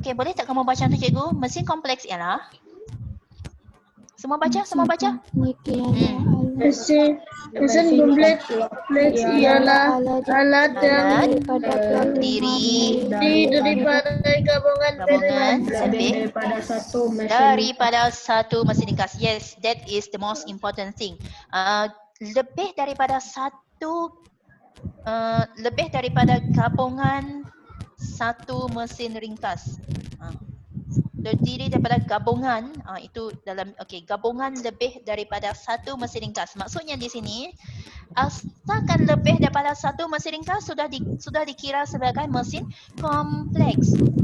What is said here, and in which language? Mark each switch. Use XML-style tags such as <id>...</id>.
<ms>Okey, boleh tak kamu baca tu cikgu? Mesin kompleks ialah, semua baca, semua baca. Mesin kompleks ialah alat yang terdiri daripada gabungan lebih daripada satu mesin ringkas.</ms> <en>Yes, that is the most important thing.</en> <ms>Lebih daripada satu, lebih daripada gabungan satu mesin ringkas. Terdiri daripada gabungan, itu dalam, gabungan lebih daripada satu mesin ringkas. Maksudnya di sini, asalkan lebih daripada satu mesin ringkas sudah dikira sebagai mesin kompleks.</ms>